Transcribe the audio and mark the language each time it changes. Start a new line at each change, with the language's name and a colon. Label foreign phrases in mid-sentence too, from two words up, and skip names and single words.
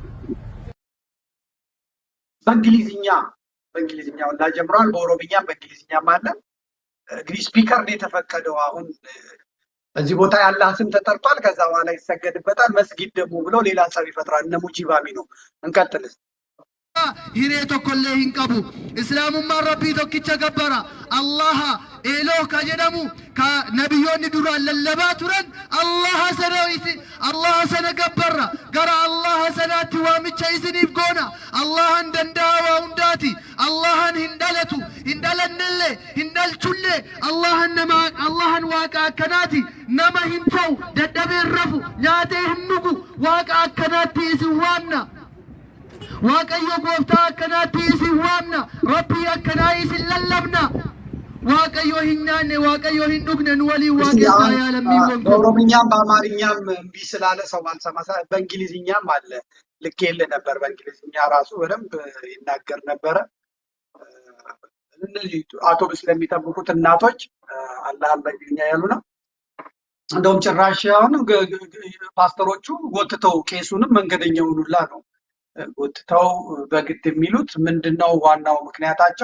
Amharic: በእንግሊዝኛ ወላ ጀምሯል። በኦሮምኛም በእንግሊዝኛም አለ። እንግዲህ ስፒከር ነው የተፈቀደው። አሁን እዚህ ቦታ ያለ ስም ተጠርቷል። ከዛ በኋላ ይሰገድበታል። መስጊድ ደግሞ ብለው ሌላ ጸብ ይፈጥራል። እነ ሙጂባሚ ነው። እንቀጥልስ
Oromo: hiree tokkollee hin qabu islaamummaan rabbii tokkicha gabbara allaha eeloo ka jedhamu ka nabiyyoonni duraan lallabaa turan allaha sana gabbarra gara allaha sanaatti waamicha isiniif goona allahan danda'a waa hundaati allahan hin dhalatu hin dhalannellee hin dhalchullee allahan waaqa akkanaati nama hin ta'u dadhabee hin rafu nyaatee hin dhugu waaqa akkanaatti isin waamna waaqayyo gooftaa akkanaatti isin waamna rabbii akkanaa isin lallabna waaqayyo hin nyaanne waaqayyo hin dhugne nu waliin waaqessaa yaalamiin gongo
Amharic: በኦሮምኛም በአማርኛም እምቢ ስላለ ሰው ባልሰማ በእንግሊዝኛም አለ። ልኬልህ ነበር። በእንግሊዝኛ ራሱ በደንብ ይናገር ነበረ። እነዚህ አውቶቡስ ለሚጠብቁት እናቶች አላህን በእንግሊዝኛ ያሉ ነው። እንደውም ጭራሽ አሁን ፓስተሮቹ ጎትተው ቄሱንም መንገደኛውን ሁላ ነው ጎትተው በግድ የሚሉት። ምንድነው ዋናው ምክንያታቸው?